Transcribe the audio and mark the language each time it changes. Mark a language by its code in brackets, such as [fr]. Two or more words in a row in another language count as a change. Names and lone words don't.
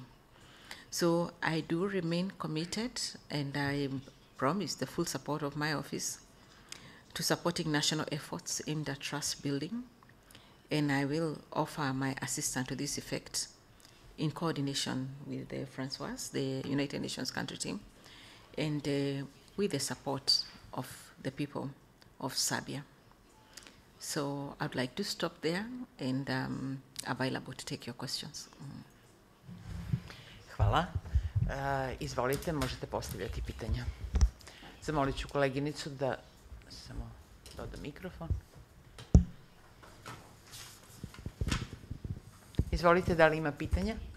[en] So I do remain committed, and I promise the full support of my office to supporting national efforts aimed at trust building, and I will offer my assistance to this effect in coordination with Francoise, the United Nations country team, and with the support of the people of Serbia. So I'd like to stop there, and available to take your questions. [sr] Hvala. Izvolite, možete postavljati pitanja. Zamolit ću koleginicu da samo doda mikrofon. Izvolite, da li ima pitanja?